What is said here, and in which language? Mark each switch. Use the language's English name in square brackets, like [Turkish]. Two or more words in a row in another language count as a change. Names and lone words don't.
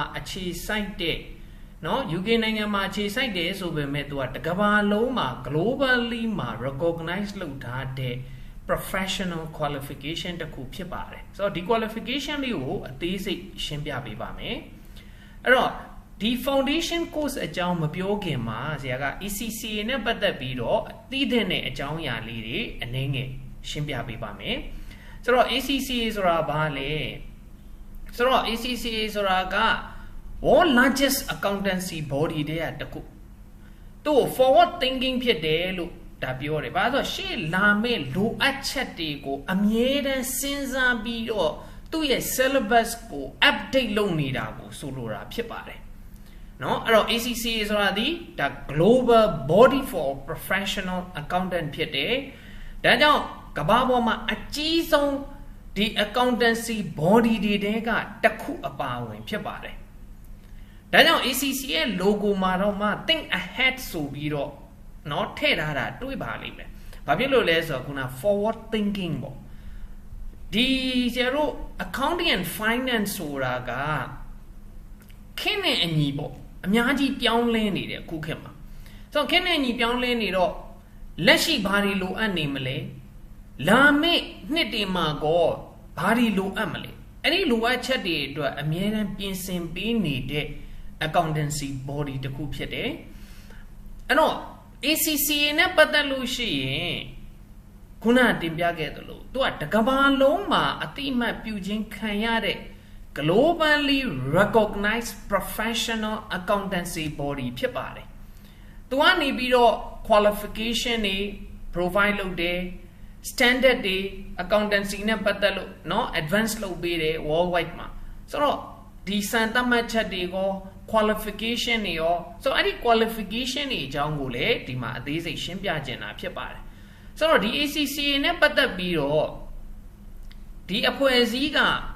[Burmese] အခြေစိုက်တဲ့နော် UK နိုင်ငံမှာအခြေစိုက်တယ်ဆိုပေမဲ့သူကတကမ္ဘာလုံးမှာ globally မှာ recognize လုပ်ထားတဲ့ [English] professional qualification [Burmese] တစ်ခုဖြစ်ပါတယ်ဆိုတော့ဒီ qualification လေးကိုအသေးစိတ်ရှင်းပြပေးပါမယ်အဲ့တော့ဒီ [English] foundation course [Burmese] အကြောင်းမပြောခင်မှာဆရာက ACCA နဲ့ပတ်သက် ပြီးတော့သိတဲ့အကြောင်းအရာလေးတွေအနည်းငယ်ရှင်းပြပေးပါမယ်ဆိုတော့ ACCA ဆိုတာဘာလဲဆိုတော့ ACCA ဆိုတာက [English] World largest accountancy body [Burmese] တဲ့တခုသူ့ [English] forward thinking [Burmese] ဖြစ်တယ်လို့ဒါပြောတယ်ဘာလို့ဆိုရှေ့လာမဲ့လိုအပ်ချက်တွေကိုအမြဲတမ်းစဉ်းစားပြီး တော့သူ့ရဲ့ syllabus ကို update လုပ်နေတာကိုဆိုလိုတာဖြစ်ပါတယ်เนาะအဲ့တော့ ACCA ဆိုတာဒီဒါ [English] global body for professional accountant [Burmese] ဖြစ်တယ်ဒါကြောင့်ကမ္ဘာပေါ်မှာအကြီးဆုံးဒီ [English] accountancy body [Burmese] တွေတဲကတစ်ခုအ ပါအဝင်ဖြစ်ပါတယ်ဒါကြောင့် ACCA ရဲ့ logo မှာတော့မှ [English] think ahead [Burmese] ဆိုပြီးတော့เนาะထည့်ထားတာတွေးပါလိမ့်မယ်။ဘာဖြစ်လို့လဲဆိုတော့ခုန [English] forward thinking [Burmese] ပေါ့ ။ဒီကျတော့ [English] accounting and finance [Burmese] ဆိုတာကခင်းနဲ့အညီပေါ့။အများကြီးပြောင်းလဲနေတယ်အခုခေတ်မှာ ။ဆိုတော့ခင်းနဲ့အညီပြောင်းလဲနေတော့လက်ရှိဘာတွေလိုအပ်နေမလဲ။လာမယ့်နှစ်တွေမှာကောဘာတွေလိုအပ်မလဲ။အဲ့ဒီလိုအပ်ချက်တွေအတွက်အများအားပြင်ဆင်ပေးနေတဲ့ [English] accountancy body [Burmese] တခုဖြစ်တယ်အဲ့တော့ ACCA နဲ့ပတ်သက်လို့ရှိရင်ခုနတင်ပြခဲ့သလိုသူကတကမ္ဘာလုံးမှာအတိအမှတ်ပြုခြင်းခံရတဲ့ [English] globally recognized professional accountancy body [Burmese] ဖြစ်ပါတယ်သူကနေပြီးတော့ qualification တွေ provide လုပ်တယ် standard တွေ accountancy နဲ့ပတ်သက်လို့เนาะ advance လုပ်ပေးတယ် worldwide မှာဆိုတော့ဒီစံသတ်မှတ်ချက်တွေကို qualification တွေရောဆိုတော့အဲ့ဒီ qualification တွေအကြောင်းကိုလည်းဒီမှာအသေးစိတ်ရှင်းပြချင်တာဖြစ်ပါတယ်ဆိုတော့ဒီ ACCA နဲ့ပတ်သက်ပြီးတော့ဒီအဖွဲ့အစည်းက